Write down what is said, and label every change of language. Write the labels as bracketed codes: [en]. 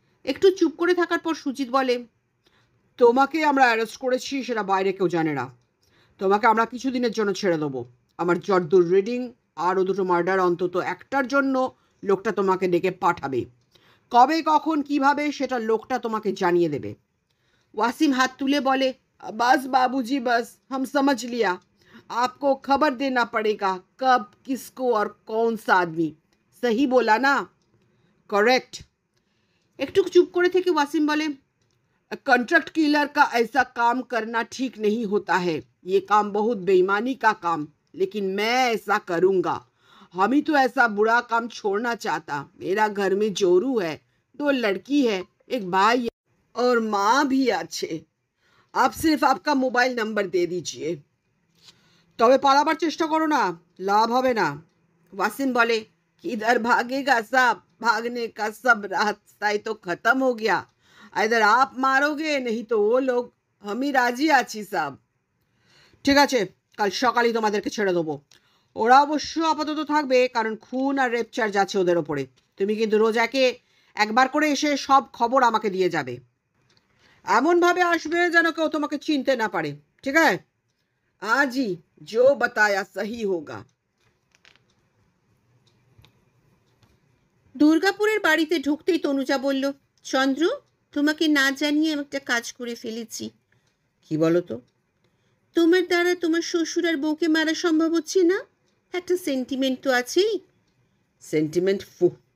[bn] একটু চুপ করে থাকার পর সুজিত বলে, তোমাকে আমরা অ্যারেস্ট করেছি, সেটা বাইরে কেউ জানে না। তোমাকে আমরা কিছুদিনের জন্য ছেড়ে দেবো। আমার জর্দুর রিডিং আরও দুটো মার্ডার অন্তত একটার জন্য লোকটা তোমাকে ডেকে পাঠাবে। কবে, কখন, কিভাবে সেটা লোকটা তোমাকে জানিয়ে দেবে। [hi] ওয়াসিম [bn] হাত তুলে বলে, [hi] बस बाबूजी बस, हम समझ लिया। आपको खबर देना पड़ेगा कब, किसको और कौन सा आदमी। सही बोला ना? करेक्ट। [bn] একটু চুপ করে থেকে ওয়াসিম বলে, [hi] कॉन्ट्रैक्ट किलर का ऐसा काम करना ठीक नहीं होता है। ये काम बहुत बेईमानी का काम, लेकिन मैं ऐसा करूँगा। हम ही तो ऐसा बुरा काम छोड़ना चाहता। मेरा घर में जोरू है, 2 लड़की है, एक भाई है और माँ भी अच्छे। आप सिर्फ आपका मोबाइल नंबर दे दीजिए। [bn] তবে পালাবার চেষ্টা করো না, লাভ হবে না। [hi] ওয়াসিম বলে, किधर भागेगा साहब, भागने का सब रास्ता तो खत्म हो गया। इधर आप मारोगे, नहीं तो वो लोग। हम ही राजी [bn] আছি সাব। ঠিক আছে, কাল সকালেই তোমাদেরকে ছেড়ে দেবো। ওরা অবশ্য আপাতত থাকবে, কারণ খুন আর রেপ চার্জ আছে ওদের ওপরে। তুমি কিন্তু রোজ একবার করে এসে সব খবর আমাকে দিয়ে যাবে। এমনভাবে আসবে যেন কেউ তোমাকে চিনতে না পারে। ঠিক আছে? [hi] আজই जो बताया सही होगा। [bn] দুর্গাপুরের বাড়িতে ঢুকতেই তনুজা বলল, চন্দ্র, তোমাকে না জানিয়ে একটা কাজ করে ফেলেছি। কি বলো তো? তোমার দ্বারা তোমার শ্বশুর আর বউকে মারা সম্ভব হচ্ছে না। একটা সেন্টিমেন্ট তো আছেই। সেন্টিমেন্ট ফু!